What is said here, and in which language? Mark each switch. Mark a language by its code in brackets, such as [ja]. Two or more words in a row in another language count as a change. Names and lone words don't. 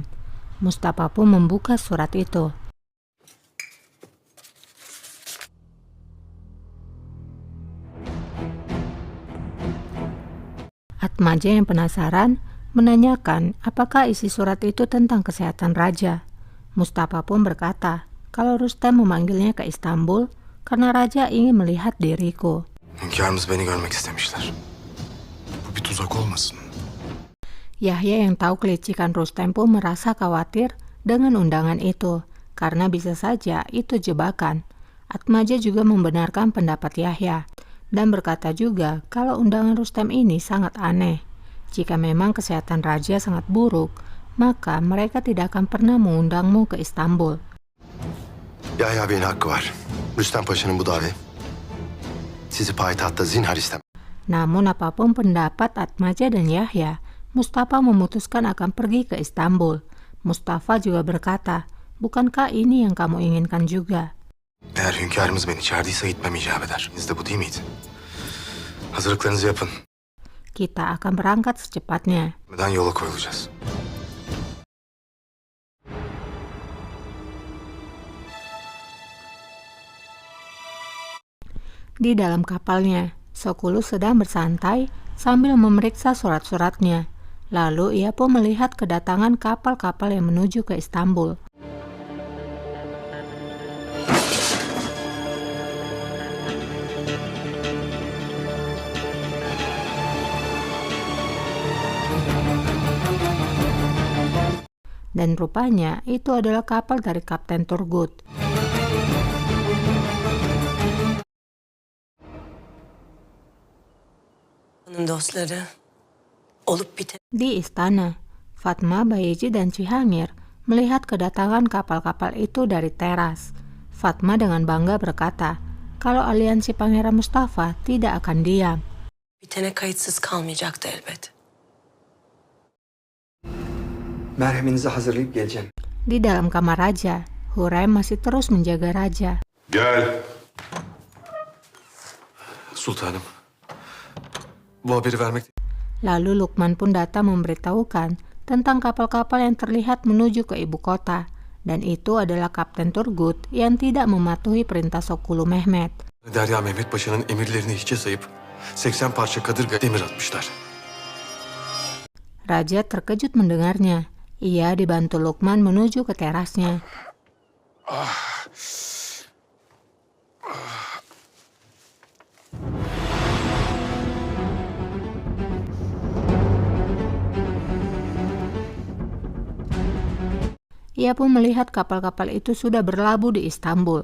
[id] Mustafa pun membuka surat itu. Atmaja yang penasaran menanyakan apakah isi surat itu tentang kesehatan raja. Mustafa pun berkata kalau Rustem memanggilnya ke Istanbul karena raja ingin melihat diriku. [tr] Hünkârımız beni görmek istemişler. Bu bir tuzak olmasın. [id] Yahya yang tahu kelicikan Rustem pun merasa khawatir dengan undangan itu karena bisa saja itu jebakan. Atmaja juga membenarkan pendapat Yahya dan berkata juga kalau undangan Rustem ini sangat aneh. Jika memang kesehatan raja sangat buruk, maka mereka tidak akan pernah mengundangmu ke Istanbul. [tr] Yahya Bey'in hakkı var. Rüstem Paşa'nın bu davi. Sizi payitahtta zinhar istemem. [id] Namun apapun pendapat Atmaja dan Yahya, Mustafa memutuskan akan pergi ke Istanbul. Mustafa juga berkata, bukankah ini yang kamu inginkan juga? [tr] Eğer hünkârımız beni çağırdıysa gitmem icap eder. Siz de bu değil miydi? Hazırlıklarınızı yapın. [id] Kita akan berangkat secepatnya. [tr] Neden yola koyulacağız? [id] Di dalam kapalnya, Sokulu sedang bersantai sambil memeriksa surat-suratnya. Lalu ia pun melihat kedatangan kapal-kapal yang menuju ke Istanbul. Dan rupanya itu adalah kapal dari Kapten Turgut. [tr] Dostları olup biten. [id] Di istana, Fatma, Bayezid, dan Cihangir melihat kedatangan kapal-kapal itu dari teras. Fatma dengan bangga berkata kalau aliansi Pangeran Mustafa tidak akan diam. [tr] Bitene kayıtsız kalmayacaktı elbet. Merheminizi hazırlayıp geleceğim. [id] Di dalam kamar raja, Hurrem masih terus menjaga raja. [tr] Gel. Sultanım. Bu haberi vermek... [id] Lalu Lukman pun datang memberitahukan tentang kapal-kapal yang terlihat menuju ke ibu kota. Dan itu adalah Kapten Turgut yang tidak mematuhi perintah Sokulu Mehmet. [tr] Derya Mehmet Paşa'nın emirlerini hiçe sayıp 80 parça kadırga demir atmışlar. [id] Raja terkejut mendengarnya. Ia dibantu Lukman menuju ke terasnya. Ia pun melihat kapal-kapal itu sudah berlabuh di Istanbul.